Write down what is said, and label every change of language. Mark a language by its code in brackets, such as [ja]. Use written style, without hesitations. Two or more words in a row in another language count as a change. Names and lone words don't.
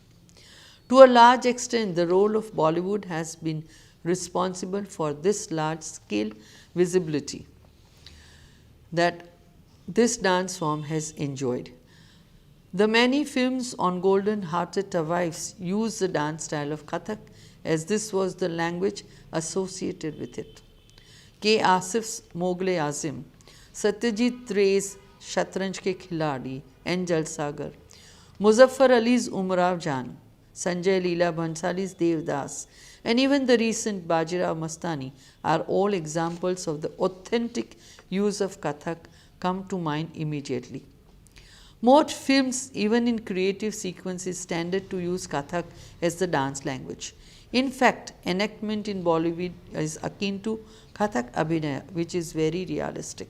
[en] To a large extent, the role of Bollywood has been responsible for this large scale visibility that this dance form has enjoyed. The many films on golden hearted wives use the dance style of Kathak, as this was the language associated with it. K. Asif's Mogle Azim, Satyajit Ray's Shatranj Ke Khiladi and Jalsagar, Muzaffar Ali's Umrao Jan, Sanjay Leela Bhansali's Devdas, and even the recent Bajirao Mastani are all examples of the authentic use of Kathak come to mind immediately. Most films, even in creative sequences, tended to use Kathak as the dance language. In fact, enactment in Bollywood is akin to Kathak Abhinaya, which is very realistic.